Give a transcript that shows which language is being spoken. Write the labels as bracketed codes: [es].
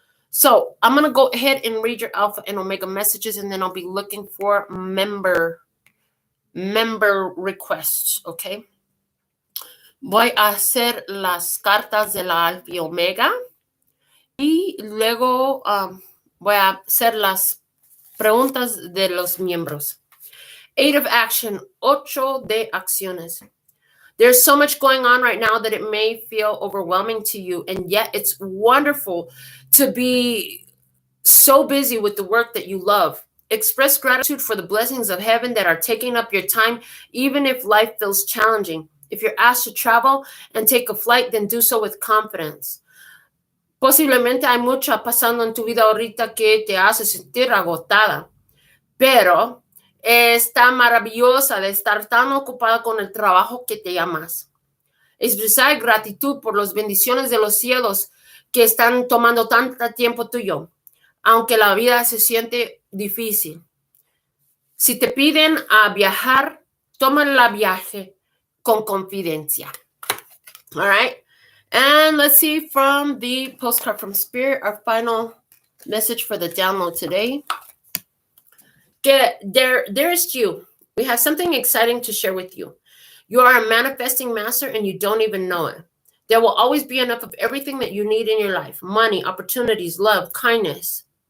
[en] So I'm going to go ahead and read your Alpha and Omega messages, and then I'll be looking for member requests, okay? [es] Voy a hacer las cartas de la Alfa y Omega y luego voy a hacer las preguntas de los miembros. [en] 8 of action, [es] 8 de acciones. [en] There's so much going on right now that it may feel overwhelming to you, and yet it's wonderful to be so busy with the work that you love. Express gratitude for the blessings of heaven that are taking up your time, even if life feels challenging. If you're asked to travel and take a flight, then do so with confidence. [es] Posiblemente hay mucho pasando en tu vida ahorita que te hace sentir agotada, pero está maravillosa de estar tan ocupada con el trabajo que te llamas. Expresar gratitud por las bendiciones de los cielos que están tomando tanto tiempo tuyo, aunque la vida se siente difícil. Si te piden a viajar, toma el viaje con confidencia. [en] All right. And let's see from the postcard from Spirit, our final message for the download today. There's you. We have something exciting to share with you. You are a manifesting master and you don't even know it. There will always be enough of everything that you need in your life: money, opportunities, love, kindness.